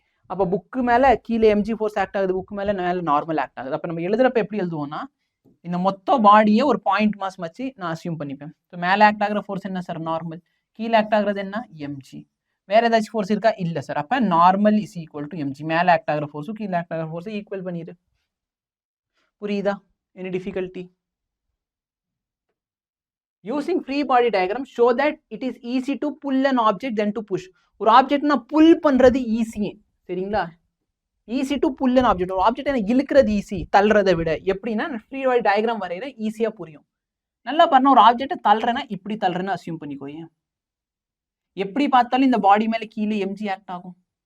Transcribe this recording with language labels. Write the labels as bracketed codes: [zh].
[ta] அப்ப புக்கு மேல கீழே எம்ஜி ஃபோர்ஸ் ஆக்ட் ஆகுது, புக் மேல நார்மல் ஆக்ட் ஆகுது. அப்ப நம்ம எழுதுறப்ப எப்படி எழுதுவோம்னா, இந்த மொத்த பாடியை ஒரு பாயிண்ட் மாஸ் வச்சு நான் அசியூம் பண்ணிப்பேன். மேல ஆக்ட் ஆகிற ஃபோர்ஸ் என்ன சார், நார்மல். கீழே ஆக்ட் ஆகுறது என்ன, எம்ஜி. வேற ஏதாச்சும் ஃபோர்ஸ் இருக்கா, இல்ல சார். அப்ப [en] Normal is equal to mg. [ta] மேல ஆக்ட் ஆகிற ஃபோர்ஸும் கீழே ஆக்ட் ஆகிற ஃபோர்ஸை ஈக்குவல் பண்ணிடு. புரியுதா? [en] Any difficulty? Using free body diagram show that it is easy to pull an object than to push. [ta] ஒரு ஆப்ஜெக்ட்னா புல் பண்றது ஈஸி, சரிங்களா? [en] Easy to pull an object. [ta] ஒரு ஆப்ஜெக்ட் எனக்கு இழுக்கிறது ஈஸி, தள்ளுறதை விட. எப்படின்னா ஃப்ரீ பாடி டயக்ராம் வரைகிற ஈஸியா புரியும். நல்லா பாருங்க, ஒரு ஆப்ஜெக்ட்டை தள்ளுறேன்னா இப்படி தள்ளுறேன்னு அசியூம் பண்ணிக்கோங்க. எப்படி பார்த்தாலும் இந்த பாடி மேல கீழே எம்ஜி ஆக்ட் ஆகும்.